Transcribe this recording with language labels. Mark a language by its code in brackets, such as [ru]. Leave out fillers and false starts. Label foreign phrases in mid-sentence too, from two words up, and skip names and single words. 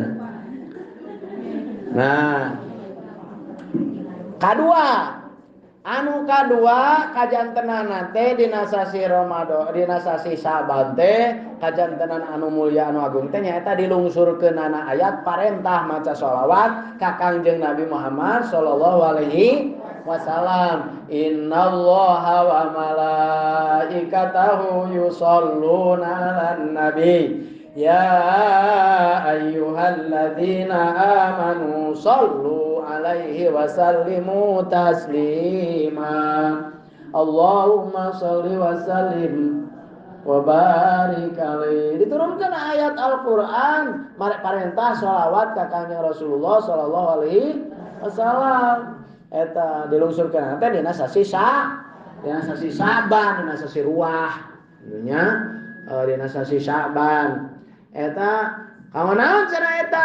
[su] nah kadua Anu kadua kajantenan teh dina sasi Ramadan, dina sasi Syaban teh kajantenan anu mulia anu agung teh nyaeta dilungsurkeun ana ayat parentah maca sholawat ka Kangjeng Nabi Muhammad [ar] صلى الله عليه وسلم. إن الله وملائكته يصلون على النبي. يا أيها الذين آمنوا صلوا عليه وسلموا تسليما. اللهم صل وسلم وبارك عليه. [su] Diturunkan ayat Al-Qur'an parentah sholawat ka Kanjeng Rasulullah [ar] صلى الله عليه وسلم. [su] Eta dilungsurkeun teh dina sasi Syaban, dina sasi ruah. Nya dina sasi Syaban. Eta kaonaon cenah eta?